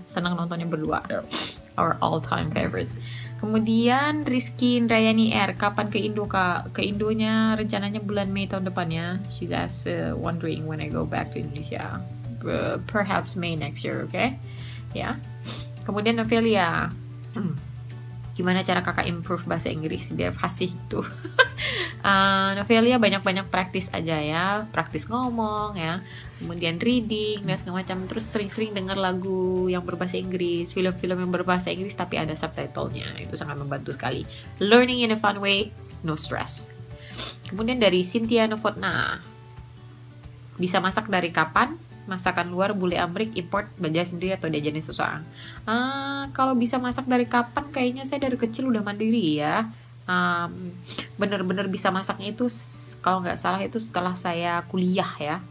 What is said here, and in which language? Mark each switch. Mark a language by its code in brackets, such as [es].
[id] Senang nontonnya berdua. [en] Yep. Our all-time favorite. [id] Kemudian Rizky Indrayani R, kapan ke Indo Kak? Ke Indonya rencananya bulan Mei tahun depan ya. [en] She's just wondering when I go back to Indonesia. Perhaps May next year, okay? [id] Ya. Kemudian Novelia, gimana cara kakak improve bahasa Inggris biar fasih tuh? Novelia banyak-banyak praktis aja ya, praktis ngomong ya, kemudian reading dan segala macam, terus sering-sering dengar lagu yang berbahasa Inggris, film-film yang berbahasa Inggris tapi ada subtitlenya, itu sangat membantu sekali. [en] Learning in a fun way, no stress. [id] Kemudian dari Cynthia Novotna, bisa masak dari kapan? Masakan luar, bule Amrik, import, belajar sendiri atau diajarin seseorang? Kalau bisa masak dari kapan, kayaknya saya dari kecil udah mandiri ya. Bener-bener bisa masaknya itu kalau nggak salah itu setelah saya kuliah ya.